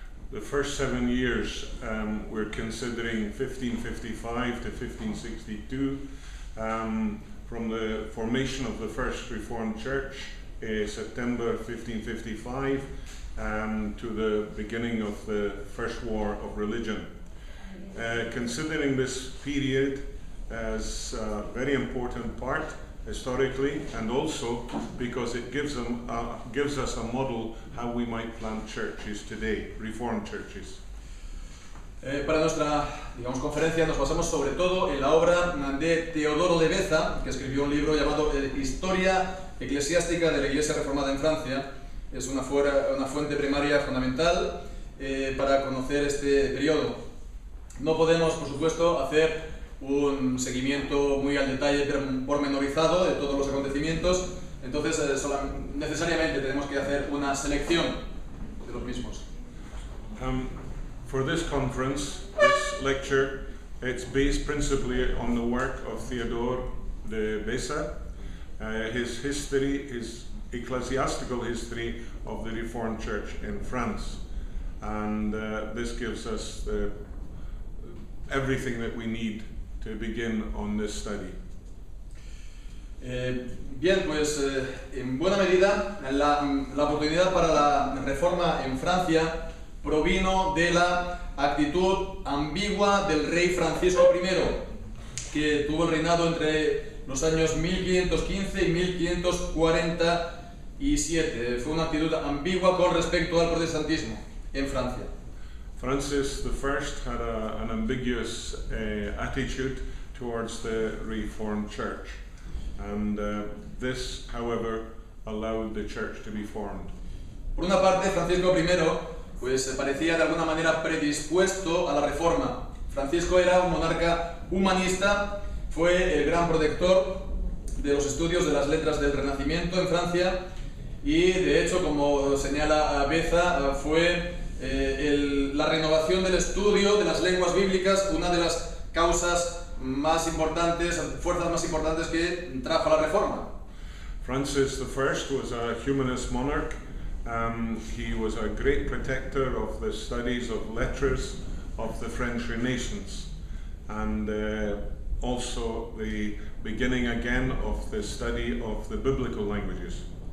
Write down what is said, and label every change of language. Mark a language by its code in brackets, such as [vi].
[en] The first 7 years we're considering 1555 to 1562, from the formation of the first Reformed Church, September 1555, to the beginning of the First War of Religion. Considering this period as a very important part historically, and also because it gives us a model how we might plant churches today, Reformed churches. [es] Para nuestra, conferencia nos basamos sobre todo en la obra de Teodoro de Beza, que escribió un libro llamado Historia Eclesiástica de la Iglesia Reformada en Francia. Es una fuente primaria fundamental para conocer este periodo. No podemos, por supuesto, hacer un seguimiento muy al detalle pormenorizado de todos los acontecimientos, entonces necesariamente tenemos que hacer una selección de los mismos. [en] For this conference, this lecture, it's based principally on the work of Theodore de Beza, his history, his ecclesiastical history of the Reformed Church in France, and this gives us everything that we need to begin on this study. [es] Bien, pues en buena medida la oportunidad para la reforma en Francia provino de la actitud ambigua del rey Francisco I, que tuvo el reinado entre los años 1515 y 1547. Fue una actitud ambigua con respecto al protestantismo en Francia. [en] Francis I had an ambiguous attitude towards the Reformed Church, and this, however, allowed the church to be formed. [es] Por una parte, Francisco I pues, parecía de alguna manera predispuesto a la reforma. Francisco era un monarca humanista, fue el gran protector de los estudios de las letras del Renacimiento en Francia y, de hecho, como señala Beza, fue la renovación del estudio de las lenguas bíblicas una de las causas más importantes, fuerzas más importantes que trajo la reforma. [en] Francis I was a humanist monarch. He was a great protector of the studies of lettres of the French Renaissance, and also the beginning again of the study of the biblical languages.